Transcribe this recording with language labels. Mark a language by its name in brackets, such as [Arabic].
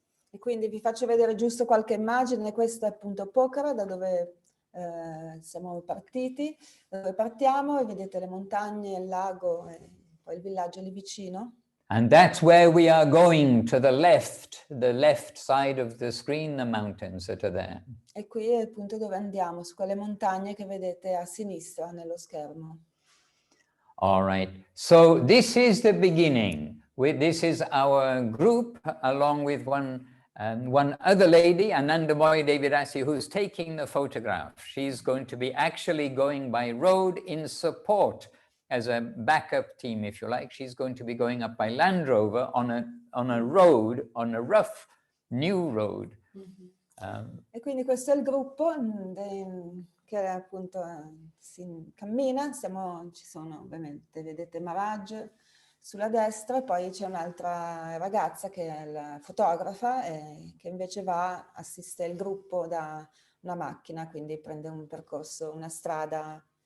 [Italian] E quindi vi faccio vedere giusto qualche immagine. Questa è appunto Pokhara, da dove siamo partiti, da dove partiamo, e vedete le montagne, il lago e poi il villaggio lì vicino. [English] And that's where we are going, to the left side of the screen, the mountains that are there. [Italian] E qui è il punto dove andiamo, su quelle montagne che vedete a sinistra nello schermo. [English] All right, so this is the beginning. This is our group, along with one other lady, Anandamoy Devidasi, who's taking the photograph. She's going to be actually going by road in support as a backup team, if you like. She's going to be going up by Land Rover on a road, on a rough new road. [Italian] E quindi questo è il gruppo che appunto si cammina. Ci sono ovviamente, vedete Maharaj sulla destra, e poi c'è un'altra ragazza che è la fotografa e che invece assiste il gruppo da una macchina, quindi prende un percorso, una strada.